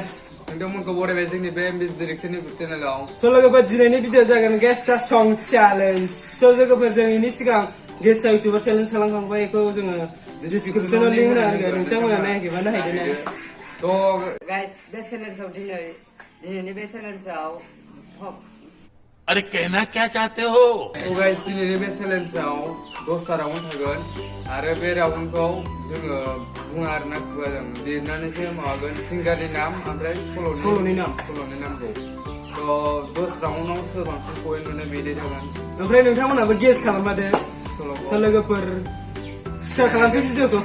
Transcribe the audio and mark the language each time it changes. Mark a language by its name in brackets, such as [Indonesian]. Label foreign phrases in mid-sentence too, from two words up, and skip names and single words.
[Bodo] नोंथांमोनखौ बरायबाय जोंनि बे एमबिएस डिरेक्शननि चेनेलाव। So लोगोफोर दिनैनि भिडिअ जागोन [English] guess song challenge. [Bodo] So लोगोफोर जों इनि सिगां [English] guest YouTuber challenge [Bodo] खालामखांबाय बेखौ जोङो डिस्क्रिप्शनाव लिंक होना होगोन नोंथांमोना नायहैबा नायहैदो ना। तो गाइस बे चेलेन्जआव दिनैनि बे चेलेन्जआव [Hindi] अरे कहना क्या चाहते हो? [Bodo] तो गाइस दिनैनि बे चेलेन्जआव 10टा राउन्ड थागोन आरो बे राउन्डखौ जोङो बुङा आरोना खुगाजों लिरनानैसो माबागोन सिंगारनि नाम ओमफ्राय सल'नि नामखौ। तो 10 राउन्डआव सोर बांसिन पइन्ट मोनो बेनो थागोन। ओमफ्राय नोंथांमोनाबो गेस खालामफादो। So लोगोफोर स्टार्ट खालामसै भिडिअखौ।